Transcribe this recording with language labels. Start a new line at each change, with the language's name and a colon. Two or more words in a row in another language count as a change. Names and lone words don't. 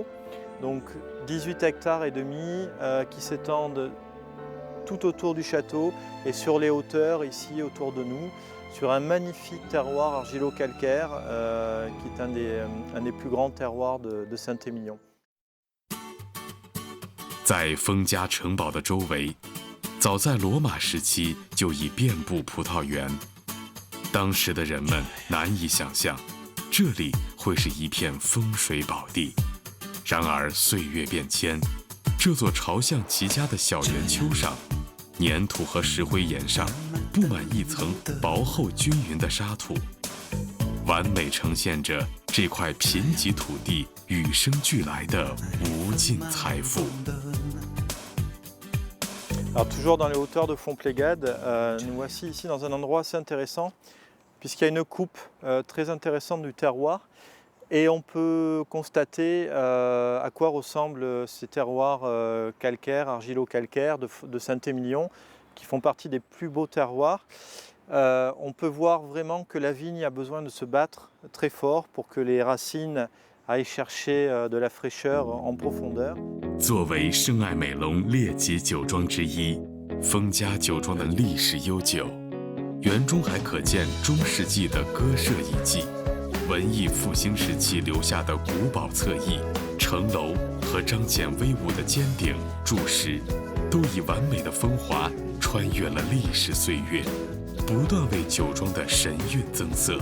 French: Donc 18 hectares et demi qui s'étendent tout autour du château et sur les hauteurs ici autour de nous, sur un magnifique terroir argilo-calcaire qui est un des plus grands terroirs de Saint-Émilion.
Chinese: 在封家城堡的周围，早在罗马时期就已遍布葡萄园。当时的人们难以想象，这里会是一片风水宝地。然而岁月变迁，这座朝向其家的小圆丘上，粘土和石灰岩上布满一层薄厚均匀的沙土，完美呈现着这块贫瘠土地与生俱来的无尽财富。
French: Alors toujours dans les hauteurs de Fontplégade, nous voici ici dans un endroit assez intéressant puisqu'il y a une coupe très intéressante du terroir et on peut constater à quoi ressemblent ces terroirs calcaires, argilo-calcaires de Saint-Émilion qui font partie des plus beaux terroirs. On peut voir vraiment que la vigne a besoin de se battre très fort pour que les racines aillent chercher de la fraîcheur en profondeur.
Chinese: 作为圣艾美隆列级酒庄之一，封家酒庄的历史悠久，园中还可见中世纪的鸽舍遗迹、文艺复兴时期留下的古堡侧翼、城楼和彰显威武的尖顶、柱石，都以完美的风华穿越了历史岁月，不断为酒庄的神韵增色。